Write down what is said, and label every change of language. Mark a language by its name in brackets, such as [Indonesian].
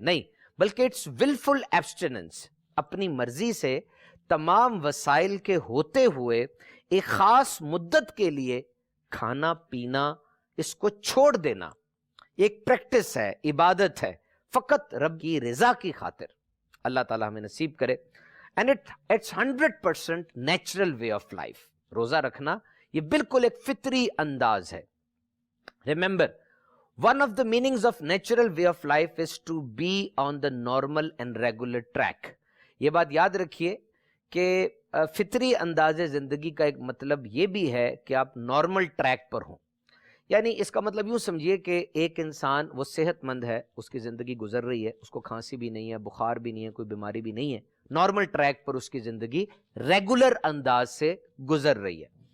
[Hindi] नहीं, बल्कि [English] it's wilful abstinence, [Hindi] अपनी मर्जी से तमाम वसाइल के होते हुए एक खास मुद्दत के लिए खाना पीना इसको छोड़ देना एक प्रैक्टिस है, इबादत है, फकत रब की रिजा की खातिर। अल्लाह ताला हमें नसीब करे। [English] And it's 100% natural way of life. [Hindi] रोजा रखना ये बिल्कुल एक फितरी अंदाज है। [English] Remember, one of the meanings of natural way of life is to be on the normal and regular track। [Hindi] ये बात याद रखिए कि फितरी अंदाज़े ज़िंदगी का एक मतलब ये भी है कि आप नॉर्मल ट्रैक पर हों। यानी इसका मतलब यूँ समझिए कि एक इंसान वो सेहतमंद है, उसकी ज़िंदगी गुजर रही है, उसको खांसी भी नहीं है, बुखार भी नहीं है, कोई बीमारी भी नहीं है, नॉर्मल ट्रैक पर उसकी ज़िंदगी रेगुलर अंदाज से गुजर रही है।